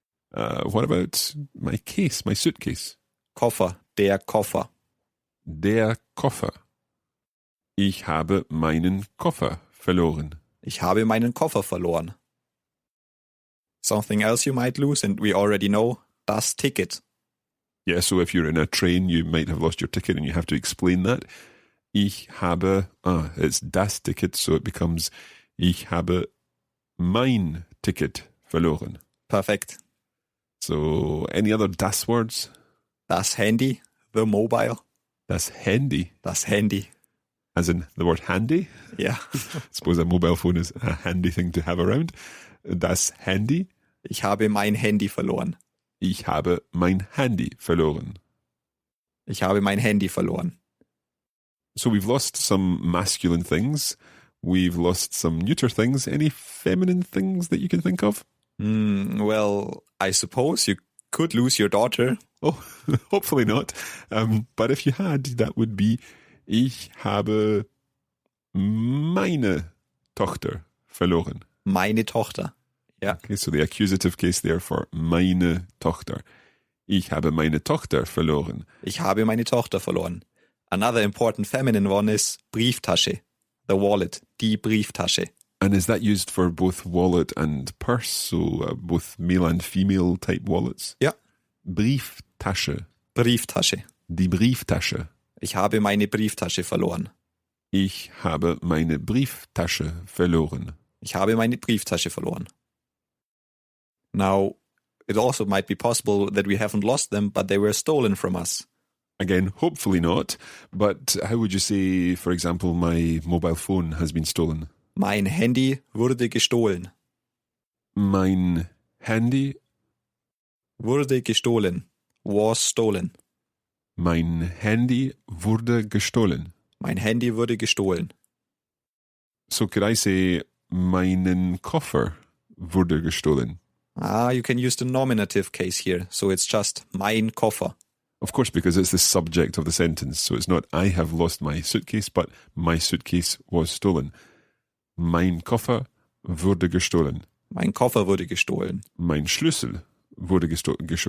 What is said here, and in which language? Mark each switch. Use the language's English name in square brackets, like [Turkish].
[English] What about my case, my suitcase? [German] Koffer. Der Koffer. Der Koffer. Ich habe meinen Koffer verloren. Ich habe meinen Koffer verloren. [English] Something else you might lose, and we already know, [German] das Ticket. [English] Yeah, so if you're in a train, you might have lost your ticket and you have to explain that. [German] Ich habe, [English] it's [German] das Ticket, [English] so it becomes, [German] ich habe mein Ticket verloren. Perfekt. [English] So, any other das words? [German] Das Handy, [English] the mobile. [German] Das Handy. Das Handy. [English] As in the word handy. [German] Ja. [English] I suppose a mobile phone is a handy thing to have around. [German] Das Handy. Ich habe mein Handy verloren. Ich habe mein Handy verloren. Ich habe mein Handy verloren. [English] So we've lost some masculine things. We've lost some neuter things. Any feminine things that you can think of? Well, I suppose you could lose your daughter. Oh, hopefully not. But if you had, that would be [German] ich habe meine Tochter verloren. Meine Tochter. Ja. [English] Okay, so the accusative case there for [German] meine Tochter. Ich habe meine Tochter verloren. Ich habe meine Tochter verloren. [English] Another important feminine one is Brieftasche. The wallet. [German] Die Brieftasche. [English] And is that used for both wallet and purse? So both male and female type wallets? [German] Ja. Brieftasche. Brieftasche. Die Brieftasche. Ich habe meine Brieftasche verloren. Ich habe meine Brieftasche verloren. Ich habe meine Brieftasche verloren. [English] Now, it also might be possible that we haven't lost them, but they were stolen from us. Again, hopefully not. But how would you say, for example, my mobile phone has been stolen? [German] Mein Handy wurde gestohlen. Mein Handy Wurde gestohlen. [English] Was stolen. [German] Mein Handy wurde gestohlen. Mein Handy wurde gestohlen. [English] So could I say, [German] meinen Koffer wurde gestohlen? [English] You can use the nominative case here. So it's just [German] mein Koffer. [English] Of course, because it's the subject of the sentence. So it's not, I have lost my suitcase, but my suitcase was stolen. [German] Mein Koffer wurde gestohlen. Mein Koffer wurde gestohlen. Mein Schlüssel wurde gestohlen.